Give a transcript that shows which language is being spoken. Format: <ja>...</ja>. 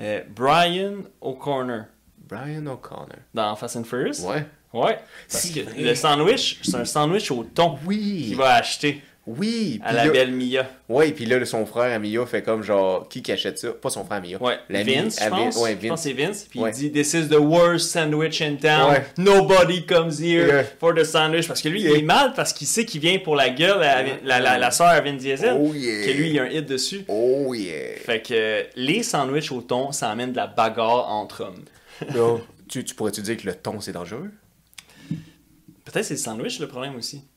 <fr>Brian O'Connor. Brian O'Connor. Dans Fast and Furious? Ouais. Ouais. Parce que le sandwich, c'est un sandwich au thon. Oui. Qu'il va acheter. Oui. À la belle Mia. Ouais, puis là, son frère Mia fait comme genre, qui achète ça? Pas son frère Mia. Ouais. Vince, je pense. Ouais, Vince. Je pense que c'est Vince. Puis il dit,</fr> <en>this is the worst sandwich in town.</en> <fr>Ouais.</fr> <en>Nobody comes here for the sandwich.</en> <fr>Parce que lui, il est mal parce qu'il sait qu'il vient pour la gueule, la sœur à Vin Diesel.</fr> <en>Oh yeah.</en> <fr>Que lui, il y a un hit dessus.</fr> <en>Oh yeah.</en> <fr>Fait que les sandwichs au thon, ça amène de la bagarre entre hommes. Là, tu pourrais-tu dire que le thon, c'est dangereux? Peut-être c'est le sandwich le problème aussi.</fr>